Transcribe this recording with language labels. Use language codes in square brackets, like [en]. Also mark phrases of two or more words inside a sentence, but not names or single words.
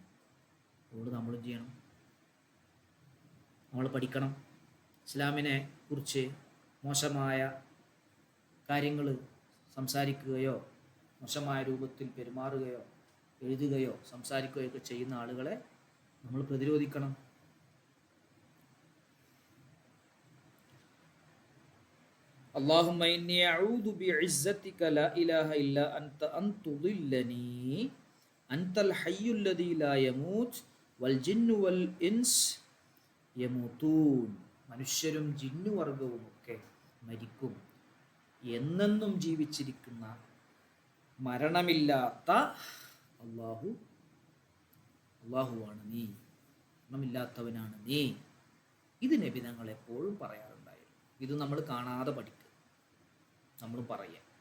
[ml] അതുകൊണ്ട് നമ്മളും ചെയ്യണം. നമ്മൾ പഠിക്കണം. ഇസ്ലാമിനെ കുറിച്ച് മോശമായ കാര്യങ്ങൾ സംസാരിക്കുകയോ മോശമായ രൂപത്തിൽ പെരുമാറുകയോ എഴുതുകയോ സംസാരിക്കുകയോ ഒക്കെ ചെയ്യുന്ന ആളുകളെ നമ്മൾ പ്രതിരോധിക്കണം. [ar] اللهم إني أعوذ بعزتك لا إله إلا أنت أن تضلني أنت الحي الذي لا يموت والجن والإنس يموتون. [ml] മനുഷ്യരും ജിന്നുവർഗവും ഒക്കെ മരിക്കും. എന്നെന്നും ജീവിച്ചിരിക്കുന്ന മരണമില്ലാത്ത അള്ളാഹുവാണ് നീ, മരണമില്ലാത്തവനാണ് നീ. ഇത് നബി തങ്ങൾ എപ്പോഴും പറയാറുണ്ടായിരുന്നു. ഇത് നമ്മൾ കാണാതെ പഠിക്കുക, നമ്മൾ പറയാം.